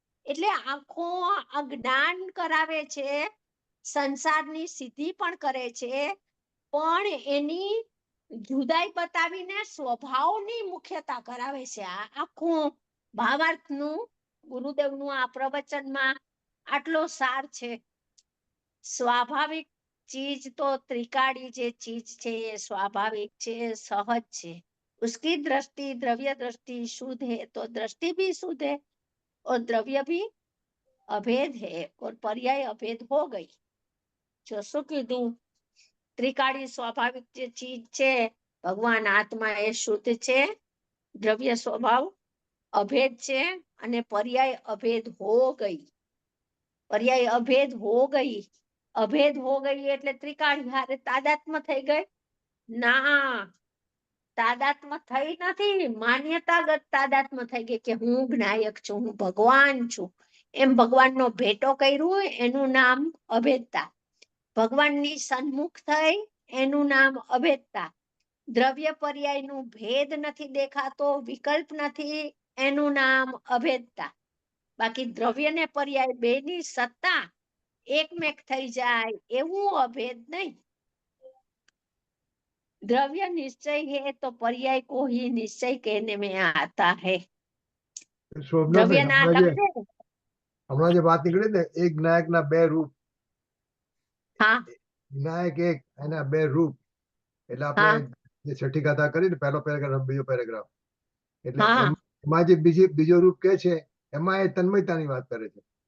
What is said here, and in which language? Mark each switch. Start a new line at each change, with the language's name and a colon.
Gujarati: એટલે આખો આ જ્ઞાન કરાવે છે, સંસારની સિદ્ધિ પણ કરે છે, પણ એની જુદાઈ બતાવીને સ્વભાવની મુખ્યતા કરાવે છે. આ આખું ભાવાર્થનું ગુરુદેવનું આ પ્રવચનમાં આટલો સાર છે.
Hindi: સ્વાભાવિક चीज तो त्रिकाड़ी जे चीज છે ये स्वाभाविक છે, सहज છે. उसकी दृष्टि द्रव्य दृष्टि शुद्ध है तो दृष्टि भी शुद्ध है और द्रव्य भी अभेद है और पर्याय अभेद हो गई.
Gujarati: जो શું કીધું, ત્રિકાળી સ્વાભાવિક જે ચીજ છે ભગવાન આત્મા એ શુદ્ધ છે, દ્રવ્ય સ્વભાવ અભેદ છે અને પર્યાય અભેદ
Hindi: હો ગઈ.
Gujarati: પર્યાય અભેદ
Hindi: હો ગઈ,
Gujarati: અભેદ હો ગઈ એટલે ત્રિકાળી હારે તાદાત્મ થઈ ગઈ? ના, તાદાત્મ થઈ નથી, માન્યતાગત તાદાત્મ થઈ ગઈ કે હું જ્ઞાયક છું, હું ભગવાન છું, એમ ભગવાનનો ભેટો કર્યું, એનું નામ અભેદતા. ભગવાનની સન્મુખ થઈ એનું નામ અભેદતા. દ્રવ્ય પર્યાયનું ભેદ નથી દેખાતો, વિકલ્પ નથી, એનું નામ અભેદતા. બાકી દ્રવ્ય ને પર્યાય બેની સત્તા एकमेक થઈ જાય એવું અભેદ નહીં.
Hindi: द्रव्य निश्चय है तो पर्याय को ही निश्चय कहने में आता है.
Gujarati: દ્રવ્ય ના લક્ષે હમણાં જે વાત નીકળી ને, એક જ્ઞાયક ના બે રૂપ, હા જ્ઞાયક એક, એના બે રૂપ, એટલે આપણે જે છઠ્ઠી કથા કરી ને, પહેલો પેરેગ્રાફ બીજો પેરેગ્રાફ, એટલે એમાં જે બીજો રૂપ કે છે એમાં એ તન્મયતાની વાત કરે છે.